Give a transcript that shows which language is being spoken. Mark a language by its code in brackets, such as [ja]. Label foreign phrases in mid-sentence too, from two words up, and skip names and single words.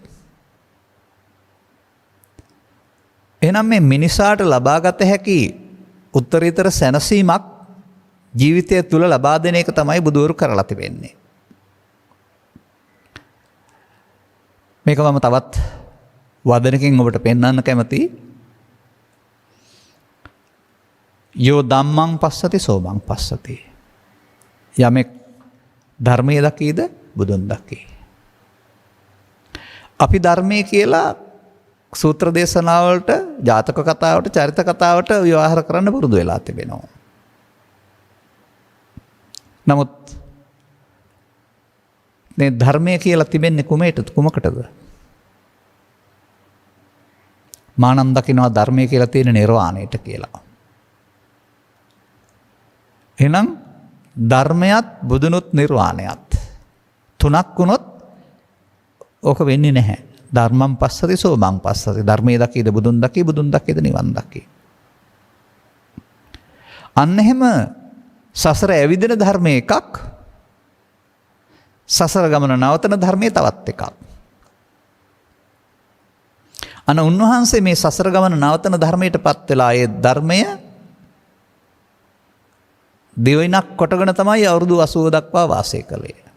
[si] එහෙනම් මේ මිනිසාට ලබාගත හැකි උත්තරීතර සැනසීමක් ජීවිතය තුළ ලබා දෙන එක තමයි බුදුවරු කරලා තිබෙන්නේ. මේක මම තවත් වදනකින් ඔබට පෙන්වන්න කැමතියි. [pi] යෝ ධම්මං පස්සති සෝමං පස්සති. [si] යමෙක් ධර්මයේ දකීද බුදුන් දකී. අපි ධර්මයේ කියලා සූත්‍ර දේශනාවලට, ජාතක කතාවට, චරිත කතාවට ව්‍යවහාර කරන්න පුරුදු වෙලා තිබෙනවා. නමුත් මේ ධර්මය කියලා තිබෙන්නේ කුමකටද? මානම් දකින්නවා ධර්මය කියලා තියෙන නිර්වාණයට කියලා. එහෙනම් ධර්මයත් බුදුනුත් නිර්වාණයත් තුනක් වුණොත් ඕක වෙන්නේ නැහැ. [pi] ධර්මං පස්සති සෝමං පස්සති. [si] ධර්මයේ දකීද බුදුන් දකී, බුදුන් දකීද නිවන් දකී. අන්න එහෙම සසර ඇවිදින ධර්මයේ එකක්, සසර ගමන නවතන ධර්මයේ තවත් එකක්. අන උන්වහන්සේ මේ සසර ගමන නවතන ධර්මයට පත් වෙලා ඒ ධර්මය දෙවිනක් කොටගෙන තමයි අවුරුදු 80 දක්වා වාසය කළේ.